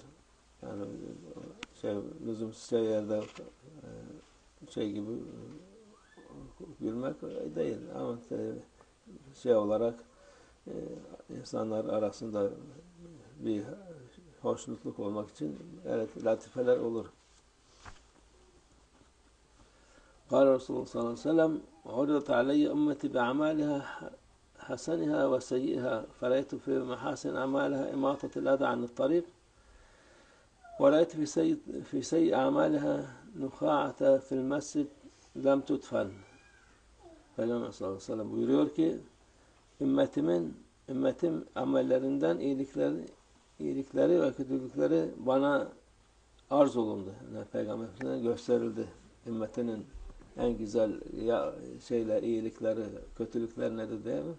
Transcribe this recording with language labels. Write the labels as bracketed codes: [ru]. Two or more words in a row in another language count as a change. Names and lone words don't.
[tr] Yani lüzumsuz yerde gibi gülmek değil ama olarak insanlar arasında bir hoşnutluk olmak için evet latifeler olur. [ar] قال رسول الله صلى الله عليه وسلم عرضت علي أمتي بأعمالها حسنها وسيئها فرأيت في محاسن أعمالها إماطة الأذى عن الطريق ورأيت في سيء أعمالها نخاعة في المسجد لم تدفن. [tr] Peygamber [ar] صلى الله عليه وسلم [tr] buyuruyor ki ümmetim amellerinden iyilikleri ve kötülükleri bana arz olundu. Yani Peygamber'e gösterildi. Ümmetinin en güzel iyilikleri, kötülükler nedir değil mi?